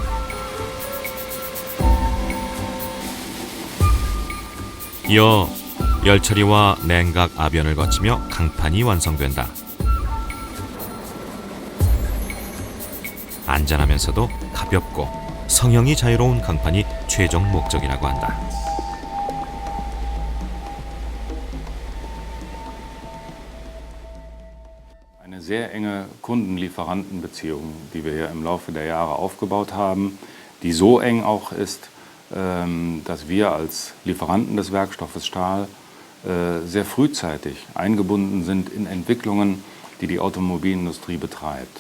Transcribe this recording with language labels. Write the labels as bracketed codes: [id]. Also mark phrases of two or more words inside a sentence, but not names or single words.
[ko] 이어 열처리와 냉각 압연을 거치며 강판이 완성된다. 안전하면서도 가볍고 성형이 자유로운 강판이 최종 목적이라고 한다. [de] Eine sehr enge Kunden-Lieferanten-Beziehung, die wir hier im Laufe der Jahre aufgebaut haben, die so eng auch ist, dass wir als Lieferanten des Werkstoffes Stahl sehr frühzeitig eingebunden sind in Entwicklungen, die die Automobilindustrie betreibt.